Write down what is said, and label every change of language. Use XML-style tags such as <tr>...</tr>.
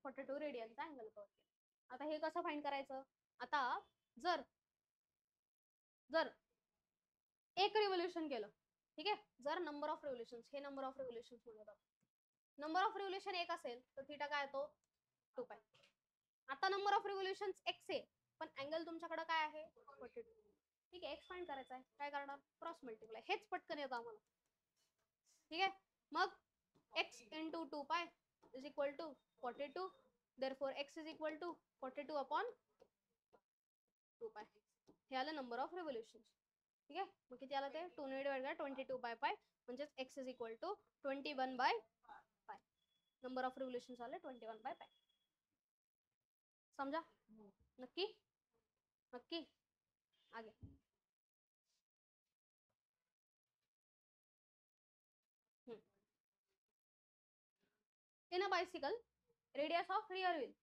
<mr>42 रेडियनचा angle cover केला. आता हे कसं फाइंड करायचं? आता जर जर एक रिव्होल्युशन केलं, ठीक आहे, जर नंबर ऑफ रिव्होल्युशन, हे नंबर ऑफ रिव्होल्युशन म्हणतात. नंबर ऑफ रिव्होल्युशन एक असेल तर थीटा काय येतो? 2π. आता नंबर ऑफ रिव्होल्युशन x आहे, पण अँगल तुमच्याकडे काय आहे? 42. ठीक आहे, एक्स फाइंड करायचा आहे. काय करणार? Cross multiply. हेच पटकन येतं आम्हाला. ठीक आहे, मग</mr> <en>x × 2π is equal to 42. Therefore x is equal to 42/2π.</en> <mr>हे आलं नंबर ऑफ रिव्होल्युशन. ठीक आहे, मग किती आलं ते?</mr> <en>2 × 22π</en> <mr>म्हणजेच</mr> <en>x is equal to 21/π.</en> <mr>Number of revolution आले 21/π.</mr> <hi>समझा?</hi> <en>नक्की नक्की?</en> <hi>आगे</hi> <en>In a bicycle radius of rear wheel.</en>